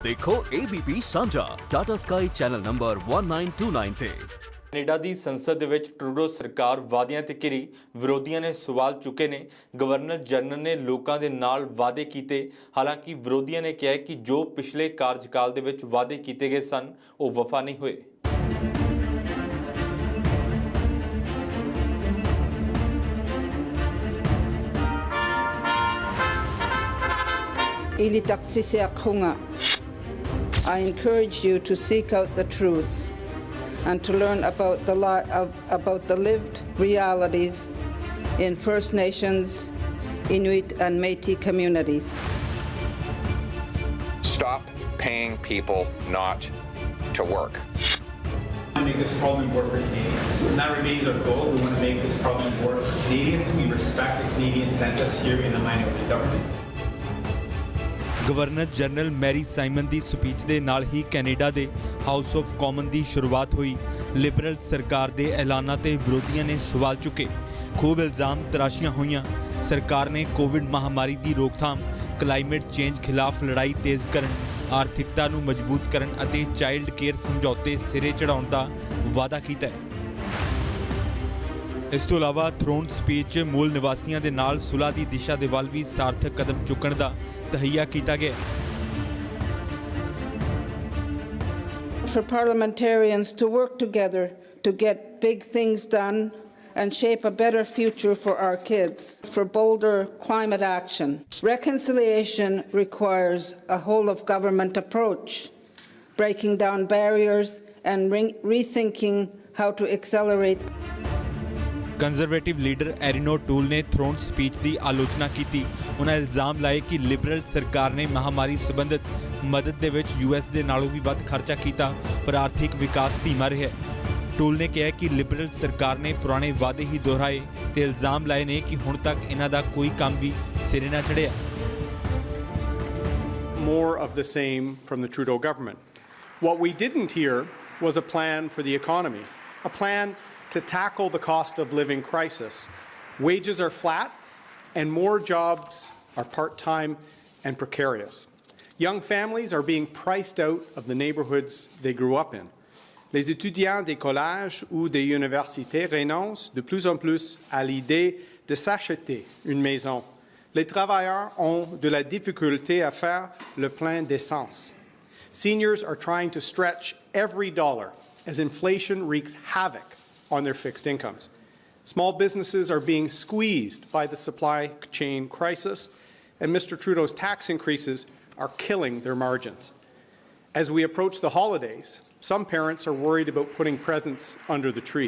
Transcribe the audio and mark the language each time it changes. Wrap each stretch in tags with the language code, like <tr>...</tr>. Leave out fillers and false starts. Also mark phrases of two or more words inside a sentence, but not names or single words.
<pa>देखो ABP ਸਾਂਝਾ ਟਾਟਾ ਸਕਾਈ ਚੈਨਲ ਨੰਬਰ 1929 ਤੇ। ਕੈਨੇਡਾ ਦੀ ਸੰਸਦ ਦੇ ਵਿੱਚ ਟਰੂਡੋ ਸਰਕਾਰ ਵਾਅਦਿਆਂ ਤੇ ਘਿਰੀ, ਵਿਰੋਧੀਆਂ ਨੇ ਸਵਾਲ ਚੁੱਕੇ ਨੇ। ਗਵਰਨਰ ਜਨਰਲ ਨੇ ਲੋਕਾਂ ਦੇ ਨਾਲ ਵਾਅਦੇ ਕੀਤੇ। ਹਾਲਾਂਕਿ ਵਿਰੋਧੀਆਂ ਨੇ ਕਿਹਾ ਕਿ ਜੋ ਪਿਛਲੇ ਕਾਰਜਕਾਲ ਦੇ ਵਿੱਚ ਵਾਅਦੇ ਕੀਤੇ ਗਏ ਸਨ ਉਹ ਵਫਾ ਨਹੀਂ ਹੋਏ।</pa> <en>I encourage you to seek out the truth and to learn about the lived realities in First Nations, Inuit and Métis communities. Stop paying people not to work. We want to make this Parliament work for Canadians, and that remains our goal. We want to make this Parliament work for Canadians. We respect the Canadians sent us here in the minority government.</en> <pa>ਗਵਰਨਰ ਜਨਰਲ ਮੈਰੀ ਸਾਈਮਨ ਦੀ ਸਪੀਚ ਦੇ ਨਾਲ ਹੀ ਕੈਨੇਡਾ ਦੇ ਹਾਊਸ ਆਫ ਕਾਮਨ ਦੀ ਸ਼ੁਰੂਆਤ ਹੋਈ। ਲਿਬਰਲ ਸਰਕਾਰ ਦੇ ਐਲਾਨਾਂ ਤੇ ਵਿਰੋਧੀਆਂ ਨੇ ਸਵਾਲ ਚੁੱਕੇ। ਖੂਬ ਇਲਜ਼ਾਮ ਤਰਾਸ਼ੀਆਂ ਹੋਈਆਂ। ਸਰਕਾਰ ਨੇ ਕੋਵਿਡ ਮਹਾਮਾਰੀ ਦੀ ਰੋਕਥਾਮ,</pa> <en>climate change</en> <pa>ਖਿਲਾਫ ਲੜਾਈ ਤੇਜ਼ ਕਰਨ, ਆਰਥਿਕਤਾ ਨੂੰ ਮਜ਼ਬੂਤ ਕਰਨ ਅਤੇ</pa> <en>child care</en> <pa>ਸਮਝੌਤੇ ਸਿਰੇ ਚੜਾਉਣ ਦਾ ਵਾਅਦਾ ਕੀਤਾ ਹੈ। ਇਸ ਤੋਂ ਇਲਾਵਾ</pa> <en>throne speech</en> <pa>ਮੂਲ ਨਿਵਾਸੀਆਂ ਦੇ ਨਾਲ ਸੁਲ੍ਹਾ ਦੀ ਦਿਸ਼ਾ ਦੇ ਵੱਲ ਵੀ ਸਾਰਥਕ ਕਦਮ ਚੁੱਕਣ ਦਾ ਤਹਈਆ ਕੀਤਾ ਗਿਆ।</pa> <en>For parliamentarians to work together to get big things done and shape a better future for our kids, for bolder climate action. Reconciliation requires a whole of government approach, breaking down barriers and rethinking how to accelerate.</en> <pa>ਕੰਜ਼ਰਵੇਟਿਵ ਲੀਡਰ ਐਰੀਨੋ ਟੂਲ ਨੇ</pa> <en>throne speech</en> <pa>ਦੀ ਆਲੋਚਨਾ ਕੀਤੀ। ਉਹਨਾਂ ਇਲਜ਼ਾਮ ਲਾਏ ਕਿ ਲਿਬਰਲ ਸਰਕਾਰ ਨੇ ਮਹਾਮਾਰੀ ਸੰਬੰਧਿਤ ਮਦਦ ਦੇ ਵਿੱਚ US ਦੇ ਨਾਲੋਂ ਵੀ ਵੱਧ ਖਰਚਾ ਕੀਤਾ, ਪਰ ਆਰਥਿਕ ਵਿਕਾਸ ਧੀਮਾ ਰਿਹਾ। ਟੂਲ ਨੇ ਕਿਹਾ ਕਿ ਲਿਬਰਲ ਸਰਕਾਰ ਨੇ ਪੁਰਾਣੇ ਵਾਅਦੇ ਹੀ ਦੁਹਰਾਏ ਤੇ ਇਲਜ਼ਾਮ ਲਾਏ ਨੇ ਕਿ ਹੁਣ ਤੱਕ ਇਹਨਾਂ ਦਾ ਕੋਈ ਕੰਮ ਵੀ ਸਿਰੇ ਨਾ ਚੜਿਆ।</pa> <en>More of the same from the Trudeau government. What we didn't hear was a plan for the economy, a plan to tackle the cost of living crisis. Wages are flat and more jobs are part-time and precarious. Young families are being priced out of the neighborhoods they grew up in.</en> <fr>Les étudiants des collèges ou des universités renoncent de plus en plus à l'idée de s'acheter une maison. Les travailleurs ont de la difficulté à faire le plein d'essence.</fr> <en>Seniors are trying to stretch every dollar as inflation wreaks havoc on their fixed incomes. Small businesses are being squeezed by the supply chain crisis, and Mr. Trudeau's tax increases are killing their margins. As we approach the holidays, some parents are worried about putting presents under the tree.</en>